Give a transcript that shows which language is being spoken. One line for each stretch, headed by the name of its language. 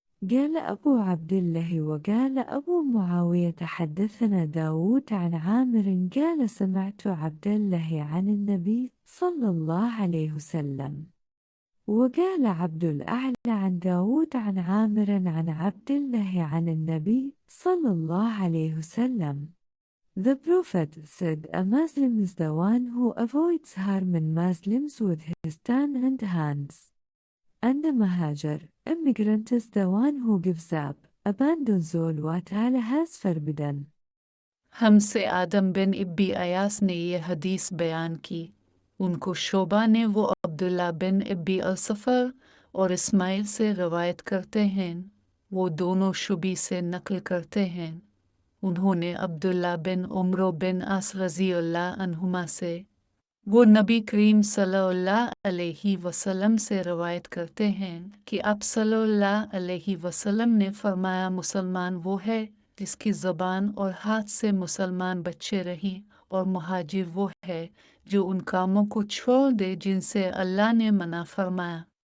Arabic: قال أبو عبد الله وقال أبو معاوية حدثنا داود عن عامر قال: سمعت عبد الله عن النبي صلى الله عليه وسلم. وقال عبد الأعلى عن داود عن عامر عن عبد الله عن النبي صلى الله عليه وسلم.
English: The Prophet said, a Muslim is the one who avoids harming Muslims with his tongue and hands. And the Mahajar, immigrant, is the one who gives up, abandons all what Allah has forbidden.
Hindi: हमसे आदम बिन इब्बी अयास ने ये हदीस बयान की। उनको शोबा ने वो अब्दुल्ला बिन इब्बी अल-सफ़र और इस्माइल से रवायत करते हैं। वो दोनों शुबी से नकल करते हैं। उन्होंने अब्दुल्ला बिन उमरो बिन अस रज़ियल्लाहु अन्हुमा से, वो नबी करीम सल्लल्लाहु अलैहि वसल्लम से रवायत करते हैं कि आप सल्लल्लाहु अलैहि वसल्लम ने फरमाया, मुसलमान वो है जिसकी ज़बान और हाथ से मुसलमान बच्चे रही, और मुहाजिर वो है जो उन कामों को छोड़ दे जिनसे अल्लाह ने मना फरमाया।